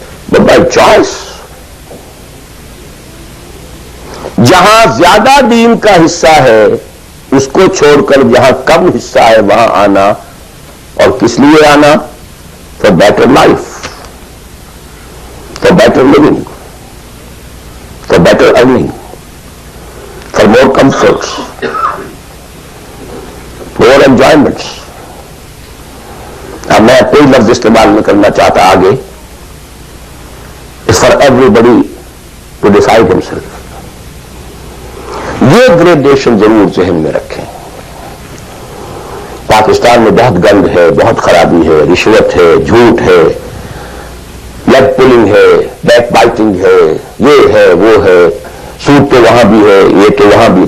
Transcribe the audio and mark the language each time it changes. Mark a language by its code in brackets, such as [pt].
[en] but by choice [ur] جہاں زیادہ دین کا حصہ ہے اس کو چھوڑ کر جہاں کم حصہ ہے وہاں آنا, اور کس لیے آنا؟ [en] For better life, for better living, for better earning, for more comforts, more enjoyments. [ur] اب میں کوئی لفظ استعمال نہیں کرنا چاہتا آگے. [en] It's for everybody to decide himself. [ur] یہ گریڈیشن ضرور ذہن میں رکھیں. پاکستان میں بہت گند ہے, بہت خرابی ہے, رشوت ہے, جھوٹ ہے, لیگ پولنگ ہے, بیک بائٹنگ ہے, یہ ہے, وہ ہے, سود تو وہاں بھی ہے, یہ تو وہاں بھی.